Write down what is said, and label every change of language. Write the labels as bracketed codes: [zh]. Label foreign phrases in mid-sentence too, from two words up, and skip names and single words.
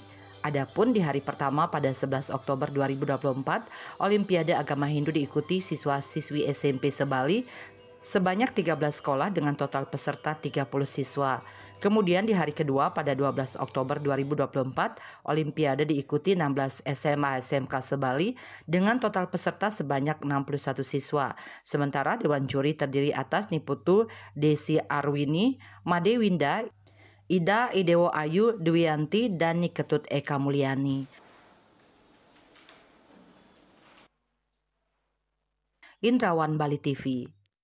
[id] Adapun di hari pertama pada 11 Oktober 2024, Olimpiade Agama Hindu diikuti siswa-siswi SMP se-Bali sebanyak 13 sekolah dengan total peserta 30 siswa. Kemudian di hari kedua pada 12 Oktober 2024, Olimpiade diikuti 16 SMA SMK se-Bali dengan total peserta sebanyak 61 siswa. Sementara Dewan Juri terdiri atas Niputu Desi Arwini, Made Winda, Ida Idewo Ayu Dwiyanti, dan Niketut Eka Mulyani. Indrawan Bali TV.